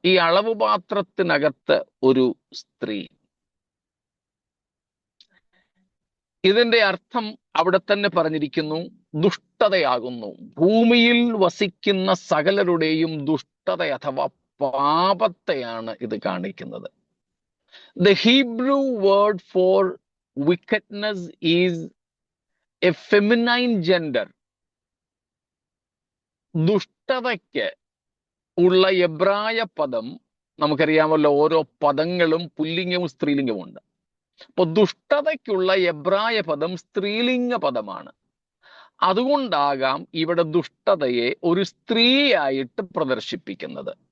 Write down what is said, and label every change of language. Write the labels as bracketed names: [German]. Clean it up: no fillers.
[Malayalam] ഈ അളവ് പാത്രത്തിനകത്ത് ഒരു സ്ത്രീ. ഇതിന്റെ അർത്ഥം അവിടെ തന്നെ പറഞ്ഞിരിക്കുന്നു, ദുഷ്ടതയാകുന്നു. ഭൂമിയിൽ വസിക്കുന്ന സകലരുടെയും ദുഷ്ടത അഥവാ പാപത്തെയാണ് ഇത് കാണിക്കുന്നത്. [English] The Hebrew word for wickedness is a feminine gender. [Malayalam] ദുഷ്ടതയ്ക്ക് ഉള്ള എബ്രായ പദം നമുക്കറിയാമല്ലോ, ഓരോ പദങ്ങളും പുല്ലിംഗവും സ്ത്രീലിംഗവും ഉണ്ട്. അപ്പൊ ദുഷ്ടതയ്ക്കുള്ള എബ്രായ പദം സ്ത്രീലിംഗ പദമാണ്. അതുകൊണ്ടാകാം ഇവിടെ ദുഷ്ടതയെ ഒരു സ്ത്രീയായിട്ട് പ്രദർശിപ്പിക്കുന്നത്.